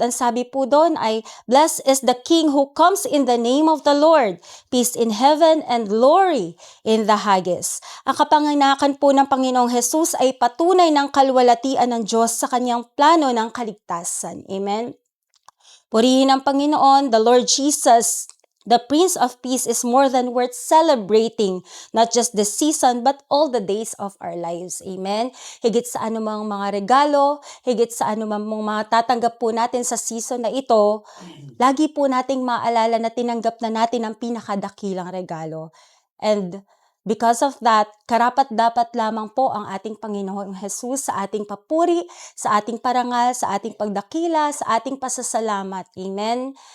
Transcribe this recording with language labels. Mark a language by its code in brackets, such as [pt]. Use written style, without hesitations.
[en] Ang sabi po doon ay, "Blessed is the King who comes in the name of the Lord. Peace in heaven and glory in the highest." [tl] Ang kapanganakan po ng Panginoong Jesus ay patunay ng kalwalatian ng Diyos sa kanyang plano ng kaligtasan. [en] Amen? [tl] Purihin ang Panginoon, [en] the Lord Jesus, the Prince of Peace, is more than worth celebrating, not just this season, but all the days of our lives. Amen? [tl] Higit sa anumang mga regalo, higit sa anumang mga tatanggap po natin sa season na ito, lagi po nating maalala na tinanggap na natin ang pinakadakilang regalo. [en] And because of that, [tl] karapat-dapat lamang po ang ating Panginoong Jesus sa ating papuri, sa ating parangal, sa ating pagdakila, sa ating pasasalamat. Amen?